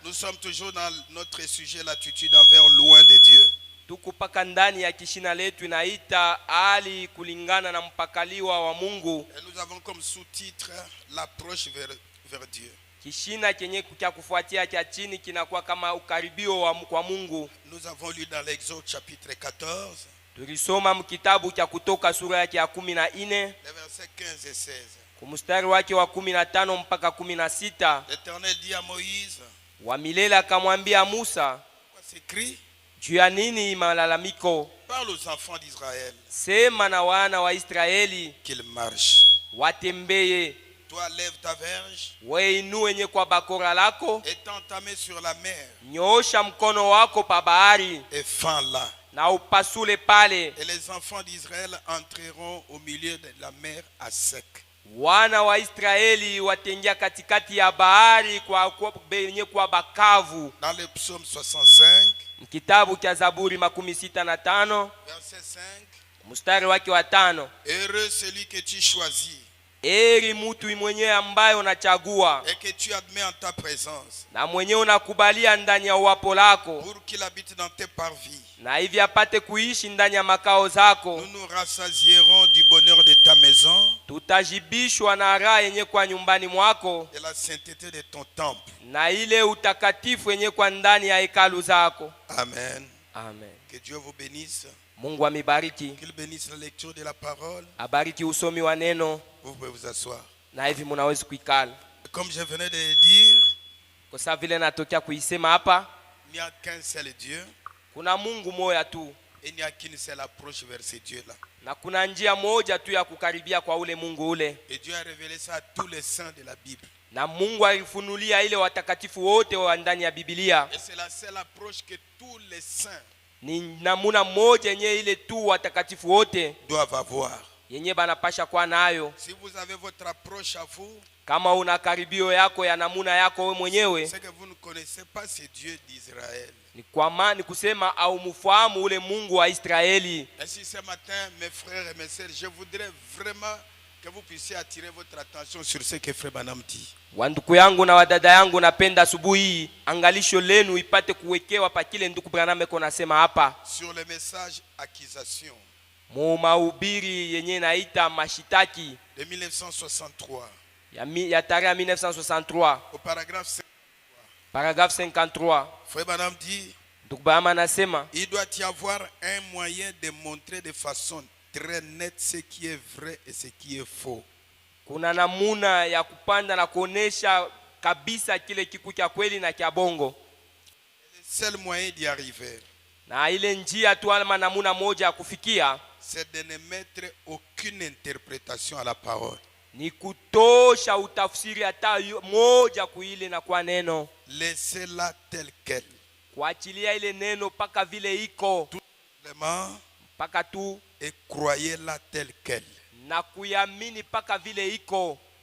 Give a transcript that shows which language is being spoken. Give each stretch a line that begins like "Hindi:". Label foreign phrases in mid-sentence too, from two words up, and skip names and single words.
French: Nous sommes toujours dans notre sujet, l'attitude envers loin de Dieu.
Swahili: Tuko paka ndani ya kishina letu inaita hali kulingana na mpakaliwa wa Mungu.
French: Et nous avons comme sous-titre l'approche vers Dieu.
Swahili: Kishina kenye kya kufuatia cha chini kinakuwa kama ukaribio kwa Mungu.
French: Nous avons lu dans l'Exode chapitre 14.
Swahili: Tulisoma mkitabu cha Kutoka sura yake ya 14,
French: les versets 15 et 16.
Swahili: kumstari wake wa 15 mpaka 16.
French: L'Éternel dit à Moïse,
Swahili: Wa milele akamwambia Musa,
French: quoi s'écrit?
Swahili: juu ya nini malalamiko?
French: Parle aux enfants d'Israël
Swahili: Sema na wana wa Israeli
French: qu'ils marchent.
Swahili: watembeye.
French: Toi lève ta verge
Swahili: We inue nye kwa bakora lako,
French: et tends ta main sur la mer
Swahili: nyoosha mkono wako pa bahari
French: et fends-la.
Swahili: na upasule pale.
French: Et les enfants d'Israël entreront au milieu de la mer à sec.
Swahili: Wana wa Israeli watengia katikati ya bahari kwa bakavu.
French: Dans le psaume 65,
Swahili: Kitabu cha Zaburi 65,
French: verset 5,
Swahili: mstari wake wa 5.
French: heureux celui que tu choisis
Swahili: Eri mtu mwenyewe ambaye unachagua
French: et que tu admets en ta présence,
Swahili: na mwenyewe unakubalia ndani ya uwapo lako,
French: pour qu'il habite dans tes parvis.
Swahili: na hivi apate kuishi ndani ya makao zako.
French: Nous nous rassasierons du bonheur de ta maison,
Swahili: Tutajibishwa na raha yenye kwa nyumbani mwako,
French: de la sainteté de ton temple.
Swahili: na ile utakatifu yenye kwa ndani ya hekalu zako.
French: Amen.
Swahili: Amen.
French: Que Dieu vous bénisse.
Swahili: Mungu amibariki.
French: Qu'il bénisse la lecture de la parole.
Swahili: Abariki usomi wa neno,
French: Vous pouvez vous asseoir.
Swahili: na hivi mnaweza kuikala.
French: Comme je venais de le dire,
Swahili: Kwa sababu vile natokea kuisema hapa,
French: il n'y a qu'un seul Dieu
Swahili: kuna Mungu moja tu,
French: et il n'y a qu'une seule approche vers ce Dieu-là.
Swahili: na kuna njia moja tu ya kukaribia kwa ule Mungu ule.
French: Et Dieu a révélé ça à tous les saints de la Bible.
Swahili: Na Mungu alifunulia ile watakatifu wote wa ndani ya Biblia.
French: Et c'est la seule approche que tous les saints
Swahili: Ni namuna moja yenye ile tu watakatifu wote
French: doivent avoir.
Swahili: yenye banapasha kwa nayo.
French: Si vous avez votre approche à vous,
Swahili: Kama una karibio yako ya namuna yako wewe mwenyewe,
French: c'est que vous ne connaissez pas ce Dieu d'Israël.
Swahili: ni kwa maana kusema au mfahamu ule Mungu wa Israeli.
French: Ainsi ce matin, mes frères et mes sœurs, je voudrais vraiment que vous puissiez attirer votre attention sur ce que Frère Branham dit.
Swahili: Wanduku yangu na wadada yangu, napenda asubuhi angalisho lenu ipate kuwekewa pa kile ndugu Branham eko nasema hapa,
French: Sur le message accusation
Swahili: mu mahubiri yenye naita mashitaki
French: de 1963
Swahili: ya tarehe 1963,
French: au paragraphe 5. paragraphe 53. Frère Branham dit,
Swahili: Ndugu Branham anasema
French: il doit y avoir un moyen de montrer de façon très nette ce qui est vrai et ce qui est faux.
Swahili: kuna namuna ya kupanda na kuonesha kabisa kile kiku cha kweli na cha bongo,
French: Le seul moyen d'y arriver,
Swahili: na ile njia tu alma namuna moja ya kufikia
French: c'est de ne mettre aucune interprétation à la parole.
Swahili: ni kutosha utafsiri hata moja kuile na kwa neno,
French: Laissez-la telle qu'elle.
Swahili: kuachilia ile neno paka vile iko,
French: Tout simplement,
Swahili: paka tu,
French: et croyez-la telle qu'elle.
Swahili: na kuyamini paka vile iko.